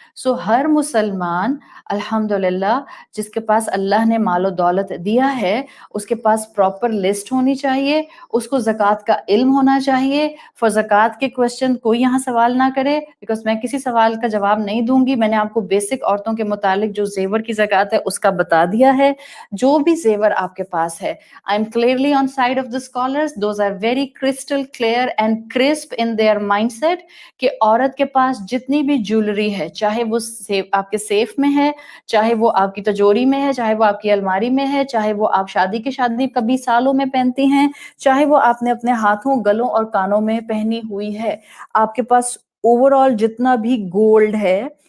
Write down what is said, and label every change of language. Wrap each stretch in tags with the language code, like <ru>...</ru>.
<ur>سو ہر مسلمان الحمدللہ جس کے پاس اللہ نے مال و دولت دیا ہے اس کے پاس پراپر لسٹ ہونی چاہیے، اس کو زکوٰۃ کا علم ہونا چاہیے. فور زکوٰۃ کے کوشچن کوئی یہاں سوال نہ کرے بیکاز میں کسی سوال کا جواب نہیں دوں گی. میں نے آپ کو بیسک عورتوں کے متعلق جو زیور کی زکوٰۃ ہے اس کا بتا دیا ہے. جو بھی زیور آپ کے پاس ہے</ur> <en>I am clearly on side of the scholars. Those are very crystal clear and crisp in their mindset</en> <ur>کہ عورت کے پاس جتنی بھی جولری ہے چاہے وہ آپ کے سیف میں ہے، چاہے وہ آپ کی تجوری میں ہے، چاہے وہ آپ کی الماری میں ہے، چاہے وہ آپ شادی کبھی سالوں میں پہنتی ہیں، چاہے وہ آپ نے اپنے ہاتھوں گلوں اور کانوں میں پہنی ہوئی ہے، آپ کے پاس اوور آل جتنا بھی گولڈ ہے</ur>